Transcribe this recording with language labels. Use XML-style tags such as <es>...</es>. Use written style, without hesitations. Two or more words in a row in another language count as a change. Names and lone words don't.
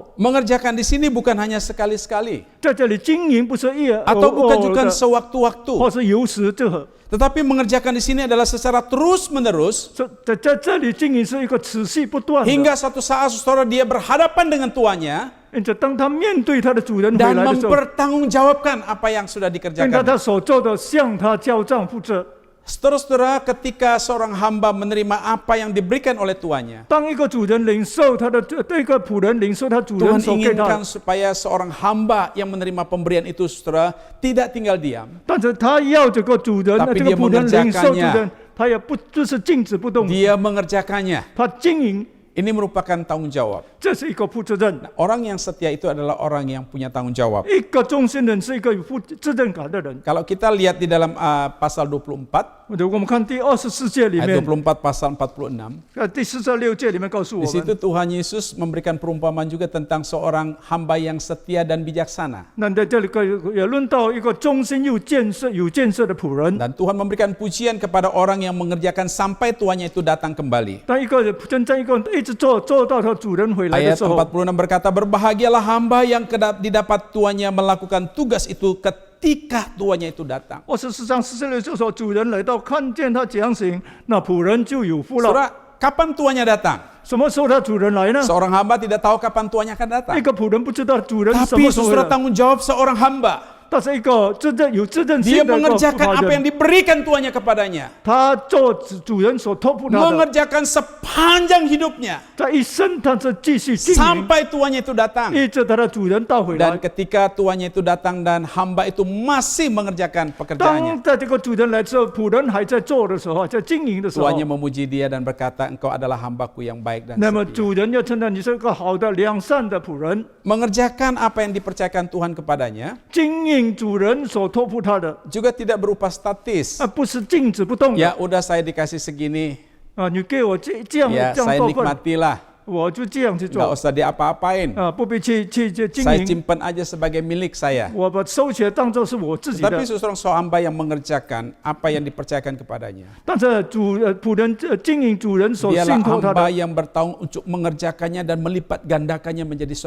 <id>Mengerjakan di sini bukan hanya sekali-sekali</id> <zh>在这里经营不是</zh> <id>atau bukan juga</id> <zh>或</zh> <id>sewaktu-waktu,</id> <zh>是有时这个，</zh> <id>tetapi mengerjakan di sini adalah secara terus-menerus</id> <zh>在这里经营是一个持续不断的。</zh> <id>hingga suatu saat saudara dia berhadapan dengan tuannya</id> <zh>因此，当他面对他的主人回</zh> <id>dan</id> <zh>来的时候，</zh> <id>mempertanggungjawabkan apa yang sudah</id> <zh>应该</zh> <id>dikerjakan.</id> <zh>他所做的向他交账负责。</zh> <id>Saudara-saudara, ketika seorang hamba menerima apa yang diberikan oleh tuannya,</id> <zh>当一个主人领受他的这个仆人领受他主</zh> <id>Tuhan</id> <zh>人所给他</zh> <id>inginkan，supaya seorang hamba yang menerima pemberian itu, saudara, tidak tinggal diam.</id> <zh>但是他要这个主人，</zh> <id>Tapi</id> <zh>这个</zh> <id>dia</id> <zh>仆人领受主</zh> <id>mengerjakannya</id> <zh>人，他也不就是静止不动，</zh> <id>Dia mengerjakannya.</id> <zh>他经营，</zh> <id>Ini merupakan tanggung jawab.</id> <zh>这是一个负责任。</zh> <id>Orang yang setia itu adalah orang yang punya tanggung jawab.</id> <zh>一个忠心人是一个有负责任感的人。</zh> <id>Kalau kita lihat di dalam pasal 24,</id> <zh>我们看第24节里</zh> <id>ayat</id> <zh>面，</zh> <id>24 pasal 46,</id> <zh>第46节里面告诉我</zh> <id>di situ</id> <zh>们，</zh> <id>Tuhan Yesus memberikan perumpamaan juga tentang seorang hamba yang setia dan bijaksana.</id> <zh>那在这里也论到一个忠心又有建设的仆人。</zh> <id>Dan Tuhan memberikan pujian kepada orang yang mengerjakan sampai tuannya itu datang kembali.</id> <zh>当一个真正一个一直做到他主人回来的</zh> <id>Ayat</id> <zh>时候，</zh> <id>46 berkata, berbahagialah hamba yang didapat tuannya melakukan tugas itu ketika tuannya itu datang.</id> <zh>24 章46就说，主人来到看见他这样行，那仆人就有福了。</zh> <id>Saudara, kapan tuannya datang?</id> <zh>什么时候他主人来呢？</zh> <id>Seorang hamba tidak tahu kapan tuannya akan datang.</id> <zh>一个仆人不知道主人什</zh> <id>Tapi</id> <zh>么时候回</zh> <id>saudara</id> <zh>来，</zh> <id>tanggung jawab seorang hamba.</id> <zh>但是一个真正有责任</zh> <id>Dia</id> <zh>心的一个</zh> <id>mengerjakan</id> <zh>仆</zh> <id>apa yang</id> <zh>人，</zh> <id>diberikan tuannya kepadanya.</id> <zh>他做主人所托付他的，</zh> <id>Mengerjakan sepanjang hidupnya.</id> <zh>在一生他是继续经营，</zh> <id>Sampai tuannya itu datang.</id> <zh>一直他的主人到回</zh> <id>Dan</id> <zh>来。</zh> <id>ketika tuannya itu datang dan hamba itu masih mengerjakan pekerjaannya.</id> <zh>当在这个主人来之后，仆人还在做的时候，在经营的时候，</zh> <id>Tuannya memuji dia dan berkata, engkau adalah hambaku yang baik dan</id> <zh>那么</zh> <id>setia.</id> <zh>主人要称赞你是个好的良善的仆人，</zh> <id>Mengerjakan apa yang dipercayakan Tuhan kepadanya</id> <zh>经营主人所托付他的，</zh> <id>juga tidak berupa statis.</id> <zh>不是静止不动的。</zh> <id>Ya udah saya dikasih segini,</id> <zh>你给我这样</zh> <id>ya</id> <zh>这样</zh> <id>saya</id> <zh>过分，</zh> <id>nikmatilah,</id> <zh>我就这样去</zh> <id>nggak</id> <zh>做，</zh> <id>usah diapa-apain.</id> <zh>不必去经</zh> <id>Saya</id> <zh>营，</zh> <id>simpan aja sebagai milik saya.</id> <zh>我把收起来当做是我自己的</zh> <id>Tapi。seorang hamba yang mengerjakan apa yang dipercayakan kepadanya.</id> <zh>但是仆人经营主人所</zh> <id>Dialah</id> <zh>信托他</zh> <id>hamba</id> <zh>的，</zh> <id>yang bertanggung untuk mengerjakannya dan melipat gandakannya menjadi suatu</id>